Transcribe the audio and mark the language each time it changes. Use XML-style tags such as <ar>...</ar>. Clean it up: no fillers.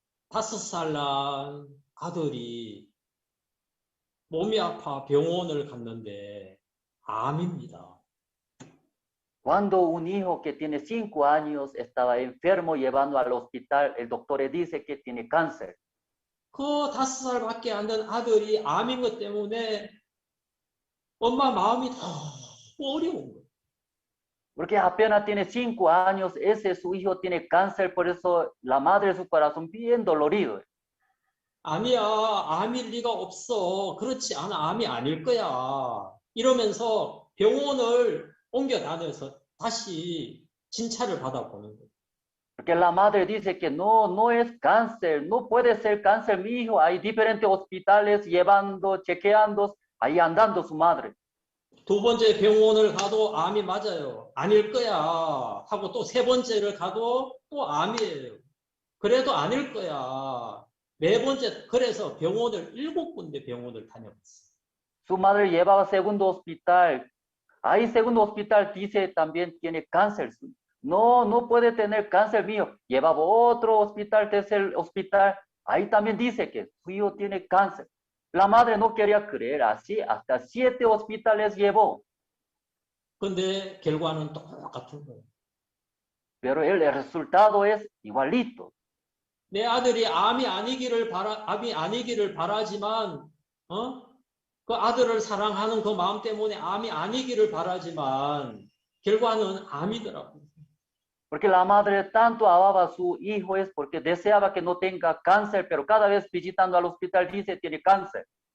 <ko>5살 난 아들이 몸이 아파 병원을 갔는데 암입니다.</ko> <es>Cuando un hijo que tiene 5 años estaba enfermo llevando al hospital, el doctor le dice que tiene cáncer.</es> <ko>그 5살밖에 안 된 아들이 암인 것 때문에 엄마 마음이 너무 어려운 거예요.</ko> <es>Porque apenas tiene 5 años, ese su hijo tiene cáncer, por eso la madre de su corazón bien dolorido.</es> <ko>아니야, 암일 리가 없어. 그렇지 않아, 암이 아닐 거야. 이러면서 병원을 옮겨 다녀서 다시 진찰을 받아보는 거예요.</ko> <es>Porque la madre dice que no es cáncer, no puede ser cáncer, mi hijo. Hay diferentes hospitales llevando, chequeando, ahí andando su madre.</es> <ko>두 번째 병원을 가도 암이 맞아요. 아닐 거야 하고 또 세 번째를 가도 또 암이에요. 그래도 아닐 거야. 네 번째, 그래서 병원을 7군데 병원을 다녀봤어요.</ko> <es>Su madre llevaba a segundo hospital. Ahí segundo hospital dice también tiene cáncer. No puede tener cáncer mío. Llevaba otro hospital, tercer hospital. Ahí también dice que su hijo tiene cáncer. La madre no quería creer, así hasta 7 hospitales llevó.</es> <ko>근데 결과는 똑같은 거예요.</ko> <es>Pero el resultado es igualito.</es> <ko>내 아들이 암이 아니기를 바라지만, 그 아들을 사랑하는 그 마음 때문에 암이 아니기를 바라지만, 결과는 암이더라고요.</ko> <es>Porque la madre tanto amaba a su hijo es porque deseaba que no tenga cáncer, pero cada vez visitando al hospital dice tiene cáncer.</es>